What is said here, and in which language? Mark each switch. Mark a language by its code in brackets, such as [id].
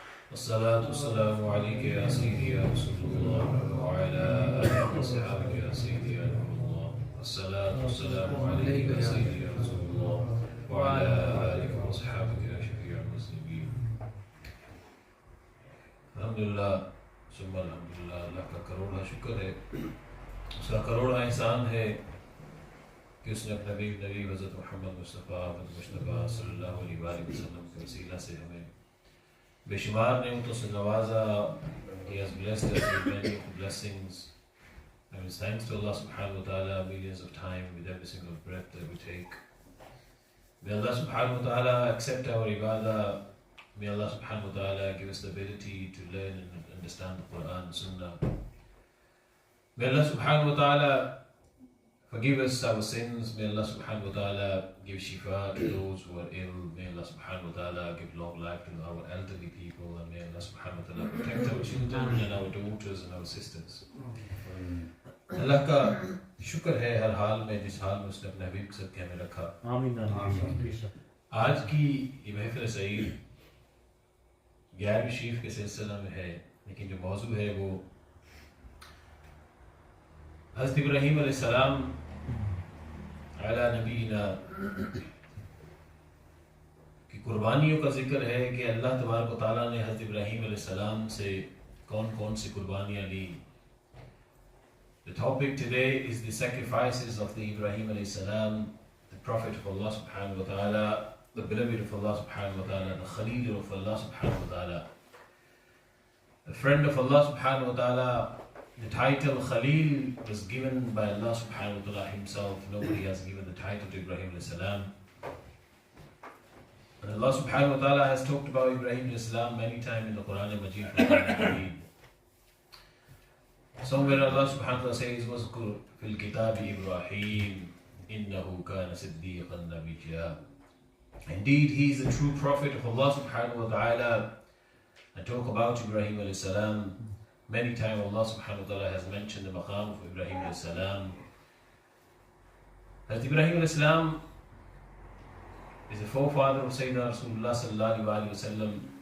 [ar] والصلاة والسلام عليك يا سيدي يا رسول الله وعلى آلك وصحبك يا سيدي يا نور الله والصلاة والسلام عليك يا سيدي يا رسول الله وعلى آلك وصحبك يا شفيع المسلمين [hi] अल्हम्दुलिल्लाह सुम्मा अल्हम्दुलिल्लाह। अल्लाह का करोड़ा शुक्र है, उसका करोड़ा एहसान है कि उसने अपने नबी हज़रत मोहम्मद मुस्तफ़ा सल्लल्लाहु अलैहि वसल्लम के वसीला से हमें बेशुमार नेमतों से नवाजा। [en] He has blessed us with many blessings, and it's thanks to Allah subhanahu wa ta'ala millions of times with every single breath that we take. May Allah subhanahu wa ta'ala accept our ibadah. May Allah subhanahu wa ta'ala give us the ability to learn and understand the Quran and Sunnah. May Allah subhanahu wa ta'ala forgive us our sins. May Allah subhanahu wa ta'ala give shifa to those who are ill. May Allah subhanahu wa ta'ala give long life to our elderly people. And may Allah subhanahu wa ta'ala protect our children and our daughters and our sisters. [hi] Allah का शुक्र है हर हाल में, जिस हाल में उसने अपने हबीब के साथ हमें रखा। आज की ये महफिल सईद 11वीं शरीफ के सिलसिला में है, लेकिन जो मौजू है वो हज़रत इब्राहीम अलैहिस्सलाम अला नबीना की कुर्बानियों का जिक्र है कि अल्लाह तबारक व तआला ने हज़रत इब्राहीम अलैहिस्सलाम से कौन कौन सी कुर्बानियाँ ली। [en] The topic today is the sacrifices of the Ibrahim alayhi salam, the Prophet of Allah subhanahu wa ta'ala, the beloved of Allah subhanahu wa ta'ala, the Khalil of Allah subhanahu wa ta'ala, the friend of Allah subhanahu wa ta'ala. The title Khalil was given by Allah subhanahu wa ta'ala himself. Nobody has given the title to Ibrahim alayhi salam. And Allah subhanahu wa ta'ala has talked about Ibrahim alayhi salam many times in the Quran and Majid. Somewhere Allah subhanahu wa ta'ala says, [ar] وَذْكُرْ فِي الْكِتَابِ إِبْرَاهِيمَ إِنَّهُ كَانَ صِدِّيقًا نَبِيًّا. [en] Indeed, he is the true prophet of Allah subhanahu wa ta'ala. And talk about Ibrahim alayhi salam. Many times Allah subhanahu wa ta'ala has mentioned the maqam of Ibrahim alayhi salam. Hazrat Ibrahim alayhi salam is the forefather of Sayyidina Rasulullah sallallahu alayhi wa sallam.